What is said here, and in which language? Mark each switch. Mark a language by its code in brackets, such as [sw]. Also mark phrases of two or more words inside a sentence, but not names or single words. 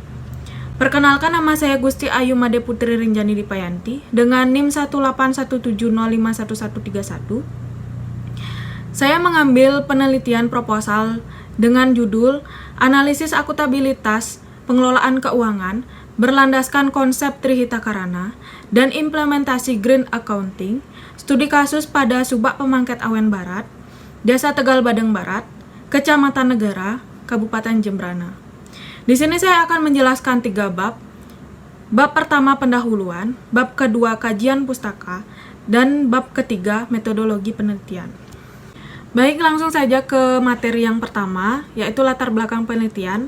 [id] Perkenalkan, nama saya Gusti Ayu Made Putri Rinjani Dipayanti dengan NIM 18170511131. Saya mengambil penelitian proposal dengan judul Analisis Akutabilitas Pengelolaan Keuangan berlandaskan konsep Trihita Karana dan implementasi Green Accounting, studi kasus pada Subak Pemangket Awen Barat, Desa Tegal Badeng Barat, Kecamatan Negara, Kabupaten Jembrana. Di sini saya akan menjelaskan 3 bab. Bab pertama pendahuluan, bab kedua kajian pustaka, dan bab ketiga metodologi penelitian. Baik, langsung saja ke materi yang pertama, yaitu latar belakang penelitian.